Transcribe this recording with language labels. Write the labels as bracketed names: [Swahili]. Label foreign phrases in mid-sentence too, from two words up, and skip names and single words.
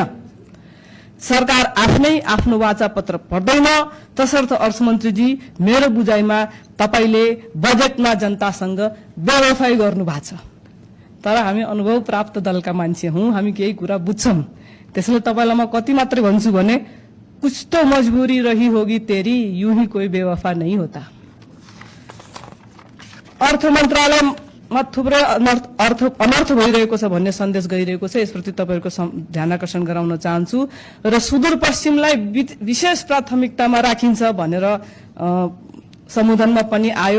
[Nepali] सरकार आफ्नै आफ्नो वाचा पत्र पढ्दैन, तसर्थ अर्थमन्त्रीजी मेरो बुझाइमा तपाईले बजेटमा जनतासँग बेवफाई गर्नु भएको छ। तर हामी अनुभव प्राप्त दलका मान्छे हौं, हामी केही कुरा बुझ्छौं। त्यसैले तपाईलाई म कति मात्रै भन्छु भने [Hindi] कुछ तो मजबुरी रही होगी तेरी, यूं ही कोई बेवफा नहीं होता। [Nepali] अर्थ मन्त्रालयमा थुप्रै अनर्थ भइरहेको छ भन्ने सन्देश गइरहेको छ, यसप्रति तपाईहरुको ध्यान आकर्षण गराउन चाहन्छु। र सुदूरपश्चिमलाई विशेष प्राथमिकतामा राखिन्छ भनेर सम्बोधनमा पनि आयो।